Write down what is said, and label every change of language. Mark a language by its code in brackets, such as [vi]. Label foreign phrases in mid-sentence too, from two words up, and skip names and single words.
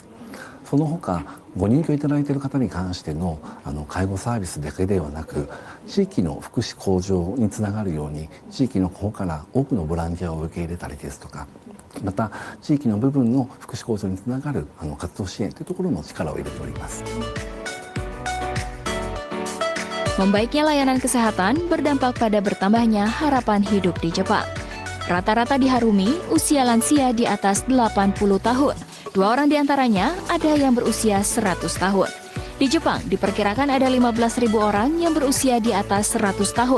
[ja] その他ご入居いただいている方に関しての介護サービスだけではなく、地域の福祉向上につながるように地域の方から多くのボランティアを受け入れたりですとか、また地域の部分の福祉向上につながる活動支援というところも力を入れております。 [id] Membaiknya layanan kesehatan berdampak pada bertambahnya harapan hidup di Jepang. Rata-rata di Harumi, usia lansia di atas 80 tahun. 2 orang diantaranya ada yang berusia 100 tahun. Di Jepang diperkirakan ada 15.000 orang yang berusia di atas 100 tahun.